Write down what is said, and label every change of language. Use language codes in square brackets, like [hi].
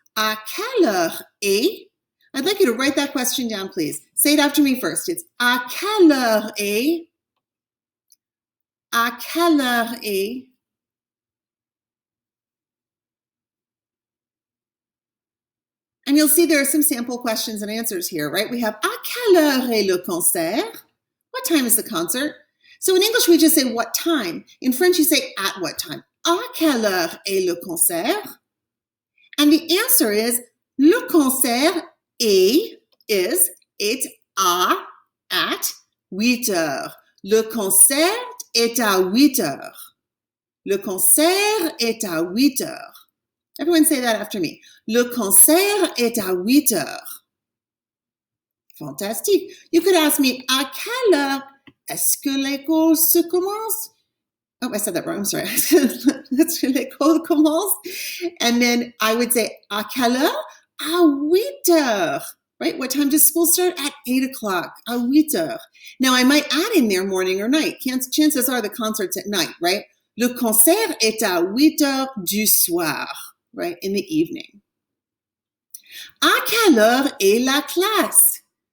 [fr] À quelle heure est? [en] I'd like you to write that question down, please. Say it after me first. It's [fr] à quelle heure est? À quelle heure est? [en] And you'll see there are some sample questions and answers here, right? We have [fr] à quelle heure est le concert? [en] What time is the concert? So in English, we just say what time. In French, you say at what time. [fr] À quelle heure est le concert? [en] And the answer is [fr] le concert est, [en] it's at [fr] 8 heures. Le concert est à 8 heures. Le concert est à 8 heures. [en] Everyone say that after me. [fr] Le concert est à 8 heures. Fantastique. [en] You could ask me, [fr] à quelle heure est-ce que l'école se commence? [en] Oh, I said that wrong. I'm sorry. [fr] Est-ce que l'école commence? [en] And then I would say, [fr] à quelle heure? À 8 heures. [en] Right? What time does school start? At 8 o'clock. [fr] À 8 heures. [en] Now, I might add in there morning or night. Chances are the concert's at night, right? [fr] Le concert est à 8 heures du soir. [en] Right, in the evening. [fr] À quelle heure est la classe?